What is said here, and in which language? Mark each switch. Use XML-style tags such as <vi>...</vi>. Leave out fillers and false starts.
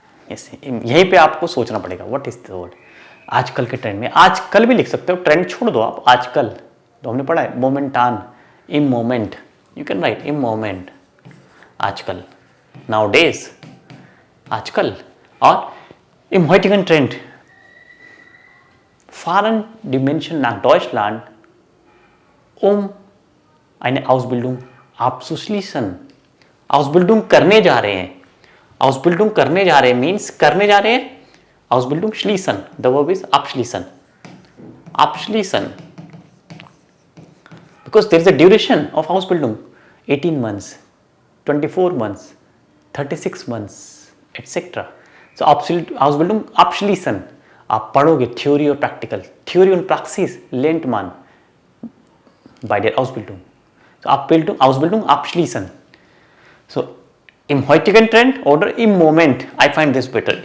<hi>यहीं पे आपको सोचना पड़ेगा</hi> <en>What is the word.</en> <hi>आजकल के ट्रेंड में, आजकल भी लिख सकते हो, ट्रेंड छोड़ दो आप. आजकल तो हमने पढ़ा है मोमेंटान, इम मोमेंट,</hi> <en>you can write</en> <de>इम मोमेंट.</de> <hi>आजकल, नाउ डेज, आजकल.</hi> <de>और im heutigen Trend fahren die Menschen nach Deutschland, eine Ausbildung abzuschließen.</de> <hi>Ausbildung करने जा रहे हैं. Ausbildung करने जा रहे हैं</hi> <en>means</en> <hi>करने जा रहे हैं.</hi> <de>Ausbildung schließen,</de> <en>the verb is</en> <de>abschließen.</de> <en>Abschließen, because there is a duration of Ausbildung, 18 months, 24 months, 36 months, etc.</en> <hi>So</hi> <de>Ausbildung abschließen,</de> <hi>आप पढ़ोगे थ्योरी और practical.</hi> <de>थ्योरी und Praxis lernt man bei der Ausbildung. So Ausbildung abschließen. So im heutigen Trend oder im Moment,</de> <en>I find this better.</en>